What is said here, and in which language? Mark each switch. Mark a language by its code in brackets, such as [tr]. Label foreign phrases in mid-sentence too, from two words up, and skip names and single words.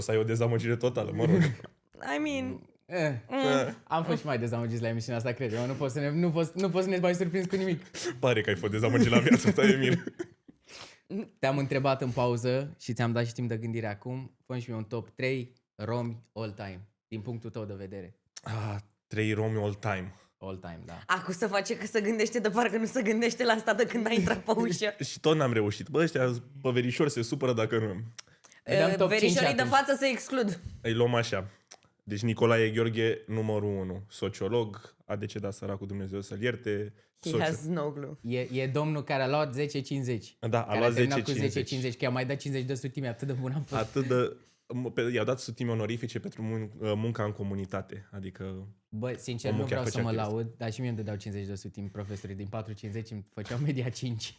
[ro] O să ai o dezamăgire totală, mă rog. [en] I mean... [ro] Am fost și mai dezamăgiți la emisiunea asta, cred. Nu poți să ne mai surprinzi cu nimic. Pare că ai fost dezamăgit la viața ta, Emil. Te-am întrebat în pauză și ți-am dat și timp de gândire acum. Fă-mi și mie un top 3 romi [en] all time, [ro] din punctul tău de vedere. [en] 3 romi all time. All time, [ro] da. Acum să face că se gândește de parcă nu se gândește la asta de când a intrat pe ușă. Și tot n-am reușit. Bă, ăștia pe verișori se supără dacă nu. dăm top 5 Verișorii de atunci. față se exclud. Îi luăm așa. Deci Nicolae Gheorghe, numărul 1. Sociolog, a decedat săracul, Dumnezeu să-l ierte. [en] He has no clue. [ro] E domnul care a luat 10-50. Da, a care luat a terminat cu 10-50. 10-50, că i-a mai dat 50 de sutime, atât de bun am fost. Atât de... I-au dat sutime onorifice pentru munca în comunitate. Adică... Bă, sincer, Omul nu chiar vreau să făcea mă chestii. laud, dar și mie îmi dădeau 50 de sutimi profesorii. Din 4-50 îmi făceau media 5.